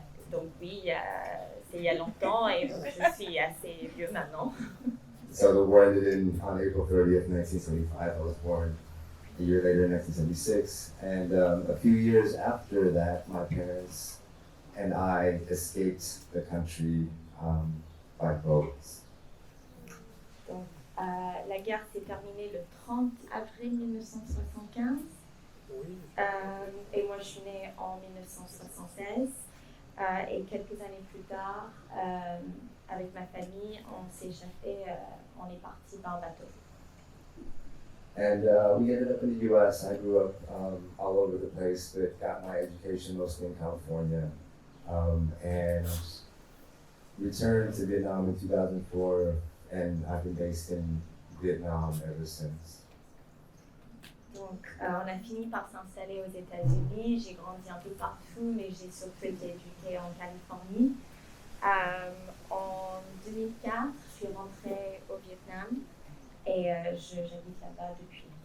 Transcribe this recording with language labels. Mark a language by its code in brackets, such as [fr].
[fr] Donc oui, c'est il y a longtemps et donc je suis assez vieux maintenant. [en] So the war ended on April 30th, 1975. I was born a year later in 1976. And a few years after that, my parents and I escaped the country by boat. [fr] Donc la guerre s'est terminée le 30 avril 1975. Oui. Et moi je suis née en 1976. Et quelques années plus tard, avec ma famille, on s'est échappé, on est parti par bateau. [en] And we ended up in the U.S. I grew up all over the place, but got my education mostly in California, and returned to Vietnam in 2004, and I've been based in Vietnam ever since. [fr] Donc, on a fini par s'installer aux États-Unis. J'ai grandi un peu partout, mais j'ai surtout été éduquée en Californie. En 2004, je suis rentrée au Vietnam et j'habite là-bas depuis.